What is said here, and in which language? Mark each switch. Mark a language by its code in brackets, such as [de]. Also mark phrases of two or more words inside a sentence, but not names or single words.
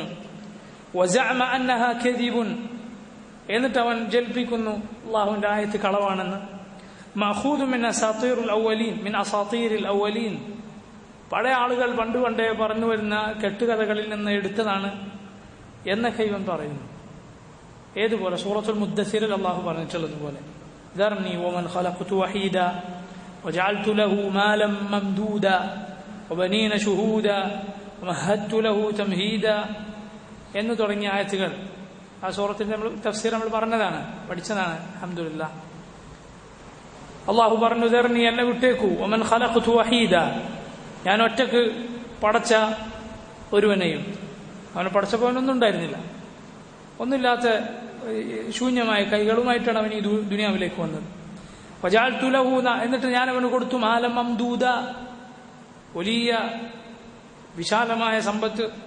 [ar] وزعم أنها كذب, [ml] എന്നിട്ട് അവൻ ജൽപ്പിക്കുന്നു അള്ളാഹുവിന്റെ ആയത്ത് കളവാണെന്ന്. [ar] مأخوذ من أساطير الأولين, من أساطير الأولين, [ml] പഴയ ആളുകൾ പണ്ടേ പറഞ്ഞു വരുന്ന കെട്ടുകഥകളിൽ നിന്ന് എടുത്തതാണ് എന്നൊക്കെ ഇവൻ പറയുന്നു. ഏതുപോലെ? സൂറത്തുൽ മുദ്ദസ്സിറിൽ അള്ളാഹു പറഞ്ഞിട്ടുള്ളതുപോലെ, [ar] ذرني ومن خلقت وحيدا وجعلت له مالا ممدودا وبنين شهودا ومهدت له تمهيدا [ml] എന്ന് തുടങ്ങിയ ആയത്തുകൾ ആ സൂറത്തിന്റെ തഫ്സീർ നമ്മൾ പറഞ്ഞതാണ്, പഠിച്ചതാണ്. അൽഹംദുലില്ലാഹ്. അള്ളാഹു പറഞ്ഞു, ذرني, എന്നെ വിട്ടേക്കൂ, [ar] ومن خلقت وحيدا, [ml] ഞാൻ ഒറ്റക്ക് പടച്ച ഒരുവനെയും. അവനെ പടച്ചപ്പോൾ അവനൊന്നും ഉണ്ടായിരുന്നില്ല, ഒന്നുമില്ലാത്ത ശൂന്യമായ കൈകളുമായിട്ടാണ് അവൻ ഈ ദുനിയാവിലേക്ക് വന്നത്. [ar] وجعلت له, [ml] എന്നിട്ട് ഞാൻ അവന് കൊടുത്തു, [ar] مالا ممدودا, [ml] വലിയ വിശാലമായ സമ്പത്ത്.